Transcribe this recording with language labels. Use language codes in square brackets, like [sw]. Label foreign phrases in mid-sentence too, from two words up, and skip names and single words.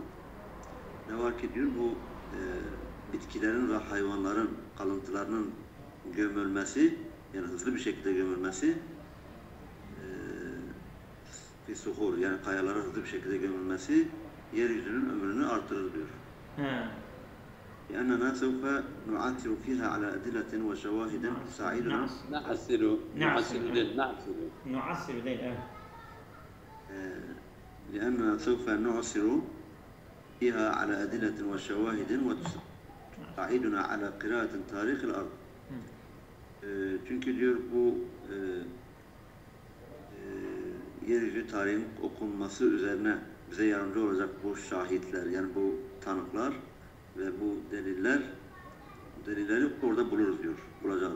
[tr] Ne var ki diyor bu bitkilerin ve hayvanların kalıntılarının gömülmesi, yani hızlı bir şekilde gömülmesi [ar] في صخور, [tr] yani kayalara hızlı bir şekilde gömülmesi yeryüzünün ömrünü artırır diyor. [ar] لأننا سوف نعثر فيها على أدلة وشواهد تساعدنا [tr] نعسر değil, evet. [ar] لأننا سوف نعثر فيها على أدلة وشواهد وتساعدنا على قراءة تاريخ الأرض. [tr] Çünkü diyor bu yeryüzü tarihin okunması üzerine bize yardımcı olacak bu şahitler, yani bu tanıklar ve bu delilleri orada buluruz diyor, bulacağız.